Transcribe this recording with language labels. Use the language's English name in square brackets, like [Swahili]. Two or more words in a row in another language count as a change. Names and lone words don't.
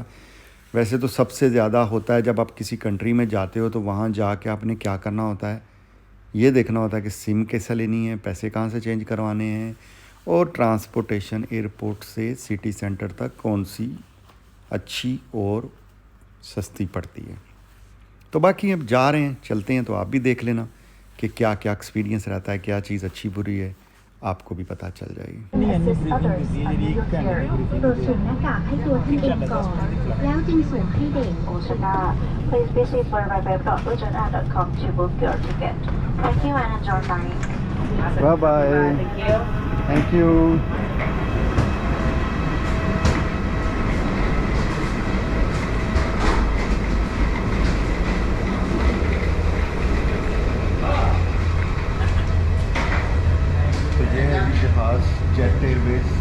[Hindi] वैसे तो सबसे ज़्यादा होता है जब आप किसी कंट्री में जाते हो, तो वहाँ जाके आपने क्या करना होता है, ये देखना होता है कि सिम कैसे लेनी है, पैसे कहाँ से चेंज करवाने हैं, और [English] transportation airport [Hindi] से [English] city centre [Hindi] तक कौन सी अच्छी और सस्ती पड़ती है। तो बाकी अब जा रहे हैं, चलते हैं, तो आप भी देख लेना कि क्या क्या एक्सपीरियंस रहता है, क्या चीज़ अच्छी बुरी है, आपको भी पता चल जाएगी। [Thai] โปรดสวมหน้ากากให้ตัวท่านเองก่อนแล้วจึงสวมให้เด็ก [English] Please visit www.ujana.com to book your ticket. Thank you and enjoy flying. Bye bye. Thank you. [Hindi] तो ये है जहाज जेट एयरवेज।